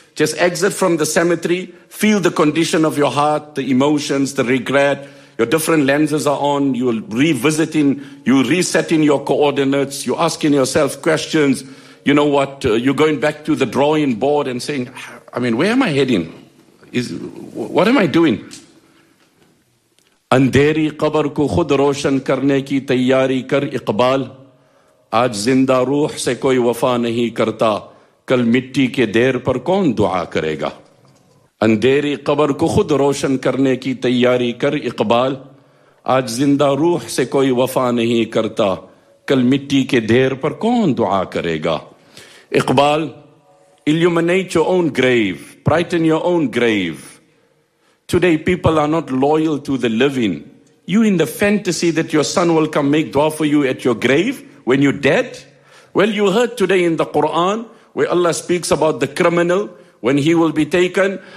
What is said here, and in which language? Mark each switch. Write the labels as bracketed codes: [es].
[en] Just exit from the cemetery, feel the condition of your heart, the emotions, the regret, your different lenses are on, you're resetting your coordinates, you're asking yourself questions, you're going back to the drawing board and saying, where am I heading? What am I doing? [ur] اندھیری قبر کو خود روشن کرنے کی تیاری کر اقبال, آج زندہ روح سے کوئی وفا نہیں کرتا, کل مٹی کے دیر پر کون دعا کرے گا. اندھیری قبر کو خود روشن کرنے کی تیاری کر اقبال, آج زندہ روح سے کوئی وفا نہیں کرتا, کل مٹی کے دیر پر کون دعا کرے گا. [en] Iqbal, illuminate your own grave, brighten your own grave. Today, people are not loyal to the living. You in the fantasy that your son will come make dua for you at your grave when you're dead? Well, you heard today in the Quran where Allah speaks about the criminal when he will be taken.